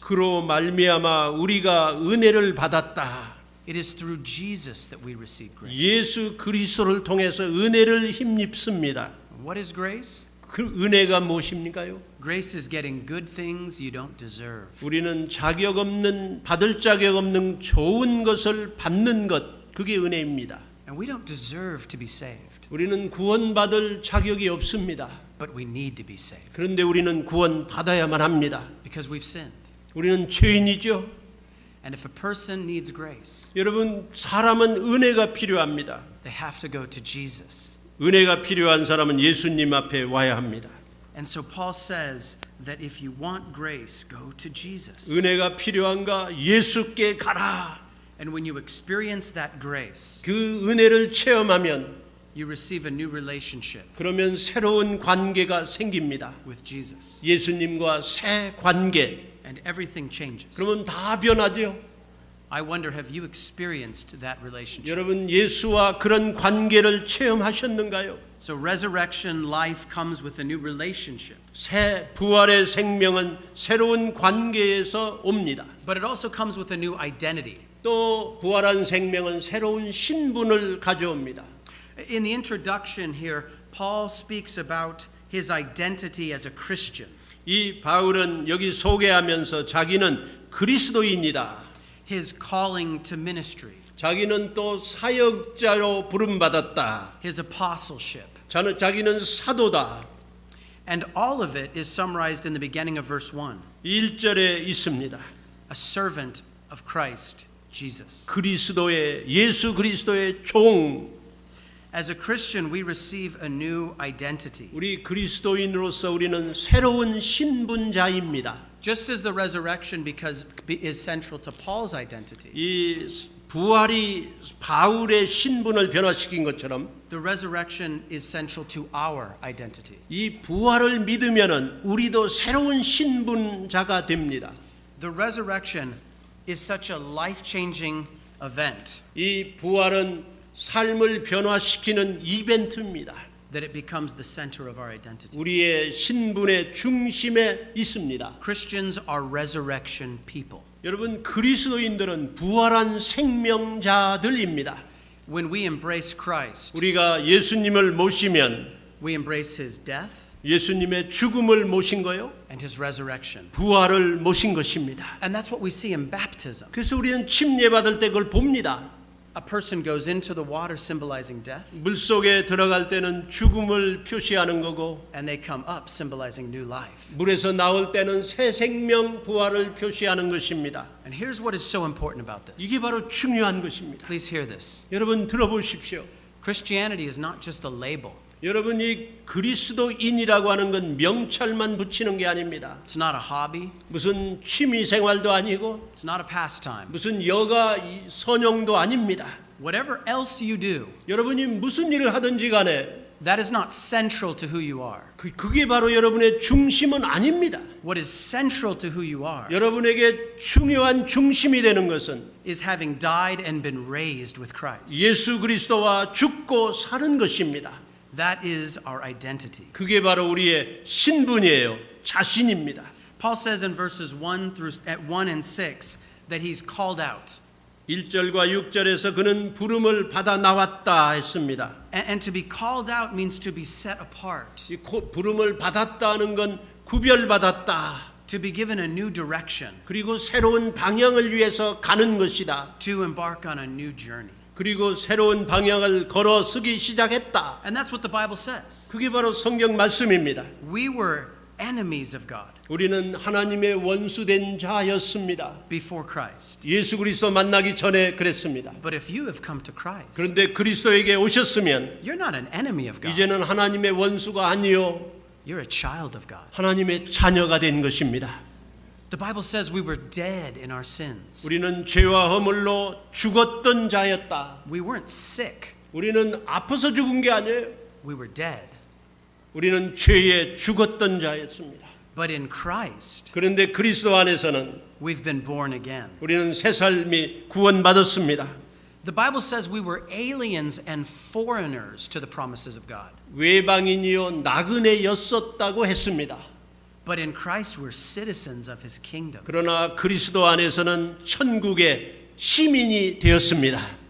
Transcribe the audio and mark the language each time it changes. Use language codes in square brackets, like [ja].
[ko] 그로 말미암아 우리가 은혜를 받았다. [en] It is through Jesus that we receive grace. [ko] 예수 그리스도를 통해서 은혜를 힘입습니다. [en] What is grace? [ko] 그 은혜가 무엇입니까요? [en] Grace is getting good things you don't deserve. [ko] 우리는 받을 자격 없는 좋은 것을 받는 것, 그게 은혜입니다. [en] And we don't deserve to be saved, [ko] 우리는 구원받을 자격이 없습니다. [en] but we need to be saved [ko] 그런데 우리는 구원받아야만 합니다. [en] because we've sinned. [ko] 우리는 죄인이죠. [en] And if a person needs grace, [ko] 여러분, 사람은 은혜가 필요합니다. [en] they have to go to Jesus. [ko] 은혜가 필요한 사람은 예수님 앞에 와야 합니다. [en] And so Paul says that if you want grace, go to Jesus. [ko] 은혜가 필요한가? 예수께 가라. [en] And when you experience that grace, [ko] 그 은혜를 체험하면 [en] you receive a new relationship [ko] 그러면 새로운 관계가 생깁니다. [en] with Jesus. [ko] 예수님과 새 관계. [en] And everything changes. [ko] 그러면 다 변하죠. [en] I wonder, have you experienced that relationship? [ko] 여러분 예수와 그런 관계를 체험하셨는가요? [en] So resurrection life comes with a new relationship. [ko] 새 부활의 생명은 새로운 관계에서 옵니다. [en] But it also comes with a new identity. [ko] 또 부활한 생명은 새로운 신분을 가져옵니다. [en] In the introduction here, Paul speaks about his identity as a Christian. [ko] 이 바울은 여기 소개하면서 자기는 그리스도인이다. [en] His calling to ministry. [ko] 자기는 또 사역자로 부름받았다. [en] His apostleship. [ko] 자기는 사도다. [en] And all of it is summarized in the beginning of verse 1. [ko] 1절에 있습니다. [en] A servant of Christ Jesus. [ko] 예수 그리스도의 종. [en] As a Christian, we receive a new identity. [ko] 우리 그리스도인으로서 우리는 새로운 신분자입니다. [en] Just as the resurrection is central to Paul's identity, [ko] 이 부활이 바울의 신분을 변화시킨 것처럼 [en] the resurrection is central to our identity. [ko] 이 부활을 믿으면은 우리도 새로운 신분자가 됩니다. [en] The resurrection is such a life-changing event [ko] 이 부활은 삶을 변화시키는 이벤트입니다. [en] that it becomes the center of our identity. [ko] 우리의 신분의 중심에 있습니다. [en] Christians are resurrection people. [ko] 여러분 그리스도인들은 부활한 생명자들입니다. [en] When we embrace Christ, [ko] 우리가 예수님을 모시면 [en] we embrace his death [ko] 예수님의 죽음을 모신 거요, [en] and his resurrection. [ko] 부활을 모신 것입니다. [en] And that's what we see in baptism. [ko] 그래서 우리는 침례 받을 때 그걸 봅니다. [en] A person goes into the water symbolizing death, [ko] 물 속에 들어갈 때는 죽음을 표시하는 거고, [en] and they come up symbolizing new life. [ko] 물에서 나올 때는 새 생명 부활을 표시하는 것입니다. [en] And here's what is so important about this. [ko] 이게 바로 중요한 것입니다. [en] Please hear this. [ko] 여러분 들어보십시오. [en] Christianity is not just a label. [ko] 여러분 이 그리스도인이라고 하는 건 명찰만 붙이는 게 아닙니다. [en] It's not a hobby. [ko] 무슨 취미 생활도 아니고 [en] It's not a pastime. [ko] 무슨 여가 선용도 아닙니다. [en] Whatever else you do, [ko] 여러분이 무슨 일을 하든지 간에 [en] that is not central to who you are. [ko] 그게 바로 여러분의 중심은 아닙니다. [en] What is central to who you are [ko] 여러분에게 중요한 중심이 되는 것은 [en] is having died and been raised with Christ. [ko] 예수 그리스도와 죽고 사는 것입니다. [en] That is our identity. [ko] 그게 바로 우리의 신분이에요. 자신입니다. [en] Paul says in verses 1 and 6 that he's called out. [ko] 1절과 6절에서 그는 부름을 받아 나왔다 했습니다. [en] And to be called out means to be set apart, [ko] 이 부름을 받았다는 건 구별받았다. [en] to be given a new direction, [ko] 그리고 새로운 방향을 위해서 가는 것이다. [en] to embark on a new journey. [ko] 그리고 새로운 방향을 걸어 서기 시작했다. [en] And that's what the Bible says. [ko] 그게 바로 성경 말씀입니다. [en] We were enemies of God [ko] 우리는 하나님의 원수된 자였습니다. [en] before Christ. [ko] 예수 그리스도 만나기 전에 그랬습니다. [en] But if you have come to Christ, [ko] 그런데 그리스도에게 오셨으면 [en] you're not an enemy of God. [ko] 이제는 하나님의 원수가 아니요 [en] You're a child of God. [ko] 하나님의 자녀가 된 것입니다. [en] The Bible says we were dead in our sins. [ko] 우리는 죄와 허물로 죽었던 자였다. [en] We weren't sick. [ko] 우리는 아파서 죽은 게 아니에요. [en] We were dead. [ko] 우리는 죄에 죽었던 자였습니다. [en] But in Christ, [ko] 그런데 그리스도 안에서는 [en] we've been born again. [ko] 우리는 새 삶이 구원받았습니다. [en] The Bible says we were aliens and foreigners to the promises of God. [ko] 외방인이요 나그네였었다고 했습니다. [en] But in Christ we're citizens of his kingdom. [ko] 그러나 그리스도 안에서는 천국의 시민이 되었습니다.